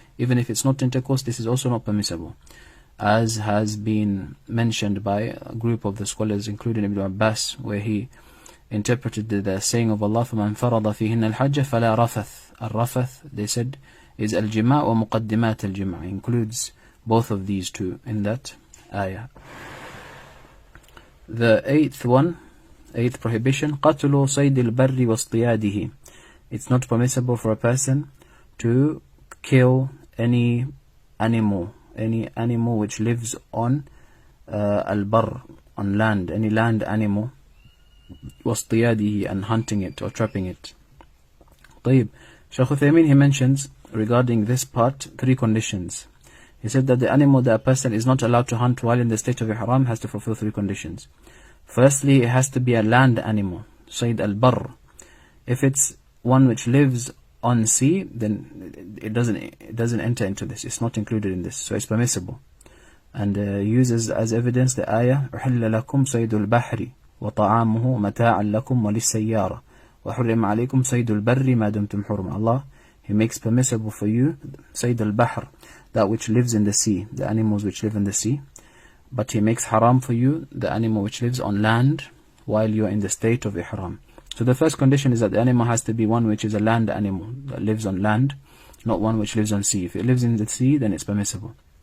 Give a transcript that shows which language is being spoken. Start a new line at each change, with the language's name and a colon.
English: Even if it's not intercourse, this is also not permissible, as has been mentioned by a group of the scholars, including Ibn Abbas, where he interpreted the saying of Allah,
Arabic: فَمَنْ فَرَضَ فِيهِنَّ الْحَجَّ فَلَا رَفَث.
English: Al-rafath, they said, is al-jima' wa muqaddimat al-jima'. Includes both of these two in that ayah.
Arabic: The eighth prohibition, قَتْلُ صَيْدِ الْبَرِّ وَاصْطِيَادِهِ.
English: It's not permissible for a person to kill any animal which lives on al-barr, on land, any land animal, وَاصْطِيَادِهِ, and hunting it or trapping it. طيب, Shaykh Uthaymin, he mentions regarding this part 3 conditions. He said that the animal that a person is not allowed to hunt while in the state of ihram has to fulfill 3 conditions. Firstly, it has to be a land animal, Sayd al-Barr. If it's one which lives on sea, then it doesn't enter into this. It's not included in this, so it's permissible.
Arabic: And uses as evidence the ayah, أُحِلَّ لَكُمْ صَيْدُ الْبَحْرِ وَطَعَامُهُ مَتَاعًا لَكُمْ وَلِلسَّيَّارَةِ وَحُرِّمَ عَلَيْكُمْ صَيْدُ الْبَرِّ مَا دُمْتُمْ حُرُمًا.
English: Allah, He makes permissible for you Sayd al-Bahr, that which lives in the sea, the animals which live in the sea. But He makes haram for you the animal which lives on land while you are in the state of ihram. So the first condition is that the animal has to be one which is a land animal, that lives on land, not one which lives on sea. If it lives in the sea, then it's permissible.